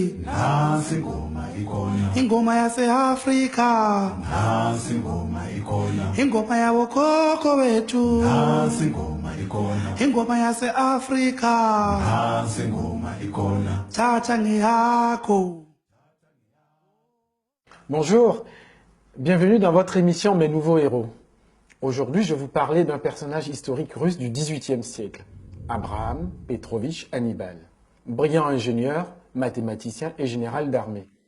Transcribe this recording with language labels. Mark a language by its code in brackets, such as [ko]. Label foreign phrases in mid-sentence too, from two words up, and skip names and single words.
[zu] Nansi ingoma ikhona, ingoma yase-Afrika, nansi ingoma ikhona, ingoma yabokhokho bethu, nansi ingoma ikhona, ingoma yase-Afrika, nansi ingoma ikhona. thatha ngeyakho. [fr] Bonjour, bienvenue dans votre émission Mes Nouveaux Héros. Aujourd'hui, je vais vous parler d'un personnage historique russe du XVIIIe siècle, Abraham Petrovitch Hannibal, brillant ingénieur, mathématicien et général d'armée.